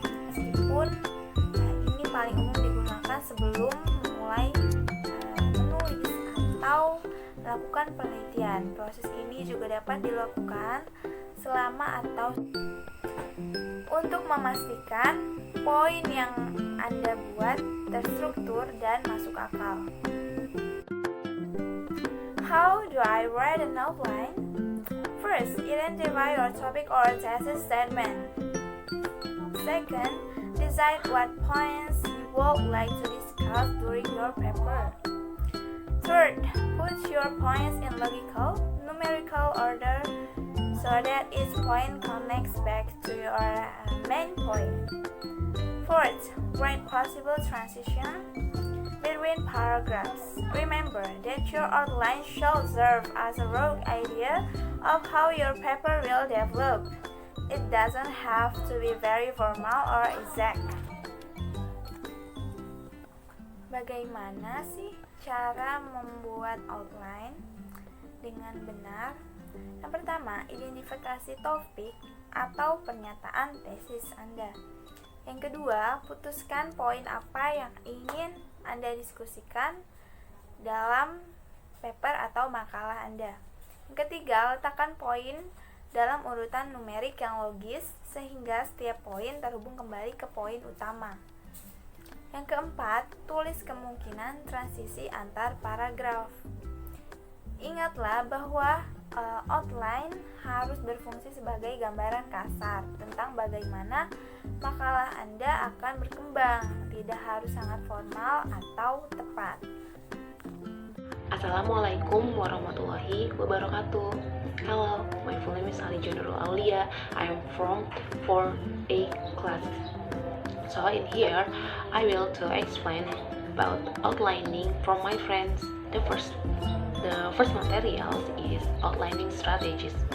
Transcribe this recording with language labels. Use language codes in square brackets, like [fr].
[id] Meskipun ini paling umum digunakan sebelum memulai menulis atau melakukan penelitian. Proses ini juga dapat dilakukan selama atau untuk memastikan poin yang Anda buat terstruktur dan masuk akal. [en] How do I write an outline? First, identify your topic or thesis statement. Second, decide what points you would like to discuss during your paper. Third, put your points in logical, numerical order so that each point connects back to your main point. Fourth, write possible transition between paragraphs. Remember that your outline should serve as a rough idea of how your paper will develop. It doesn't have to be very formal or exact. [id] Bagaimana sih cara membuat outline dengan benar? Yang pertama, identifikasi topik atau pernyataan tesis Anda. Yang kedua, putuskan poin apa yang ingin Anda diskusikan dalam paper atau makalah Anda. Yang ketiga, letakkan poin dalam urutan numerik yang logis sehingga setiap poin terhubung kembali ke poin utama. Yang keempat, tulis kemungkinan transisi antar paragraf. Ingatlah bahwa outline harus berfungsi sebagai gambaran kasar tentang bagaimana makalah Anda akan berkembang, tidak harus sangat formal atau tepat. [ar] Assalamualaikum warahmatullahi wabarakatuh. [en] Hello, my full name is Ali Nurul Aulia. I am from 4A class. So in here, I will to explain about outlining from my friends. The first materials is outlining strategies.